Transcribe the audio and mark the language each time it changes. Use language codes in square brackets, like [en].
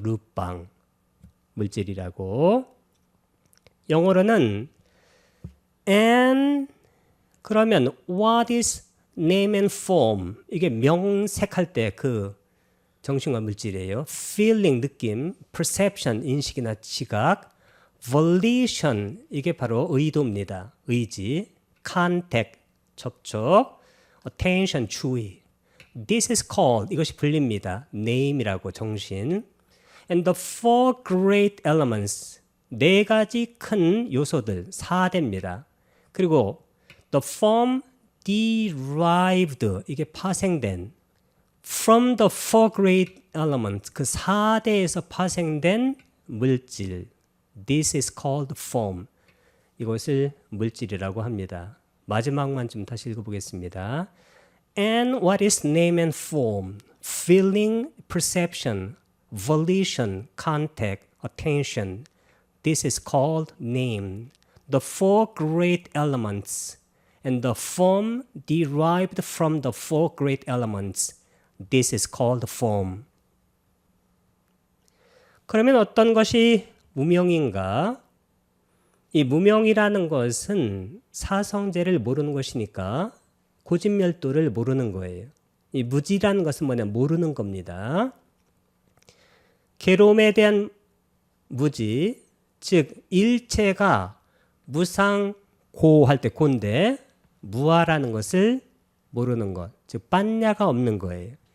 [ko] 르빵 물질이라고. 영어로는 and 그러면 [en] what is name and form [ko] 이게 명색할 때 그 정신과 물질이에요. feeling 느낌, perception 인식이나 지각, volition 이게 바로 의도입니다. 의지, contact 접촉, attention 주의. [en] This is called [ko] 이것이 불립니다. name이라고 정신. [en] And the four great elements [ko] 4가지 큰 요소들 4대입니다. 그리고 [en] the form derived [ko] 이게 파생된 [en] from the four great elements [ko] 그 4대에서 파생된 물질 [en] this is called form [ko] 이것을 물질이라고 합니다. 마지막만 좀 다시 읽어보겠습니다. [en] And what is name and form? Feeling, perception, volition, contact, attention. This is called name. The four great elements and the form derived from the four great elements. This is called form. [ko] 그러면 어떤 것이 무명인가? 이 무명이라는 것은 사성제를 모르는 것이니까 고진멸도를 모르는 거예요. 이 무지라는 것은 뭐냐? 모르는 겁니다. 괴로움에 대한 무지, 즉 일체가 무상고 할 때 고인데 무아라는 것을 모르는 것, 즉 빤냐가 없는 거예요.